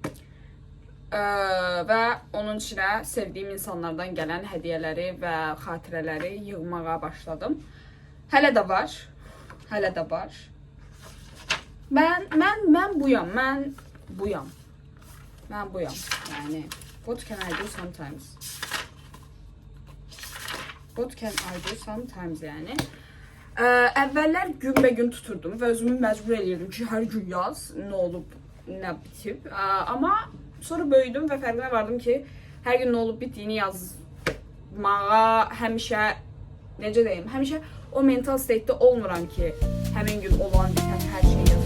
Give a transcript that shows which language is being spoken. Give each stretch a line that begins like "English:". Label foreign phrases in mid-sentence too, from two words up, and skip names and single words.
Azerbaijani: Və onun içinə sevdiyim insanlardan gələn hədiyyələri və xatirələri yığmağa başladım. Hələ də var. Mən buyam. Mən buyam. Mən buyam.
English: Yəni what can I do sometimes? What can I do sometimes yəni?
Azerbaijani: Əvvəllər günbəgün tuturdum və özümü məcbur eləyirdim ki, hər gün yaz, nə olub, nə bitib. Amma sonra böyüdüm və fərqinə vardım ki, hər gün nə olub bitdiyini yazmağa həmişə, necə deyim, həmişə o
English: mental state-
Azerbaijani: də olmuram ki, həmin gün olan bitən hər şey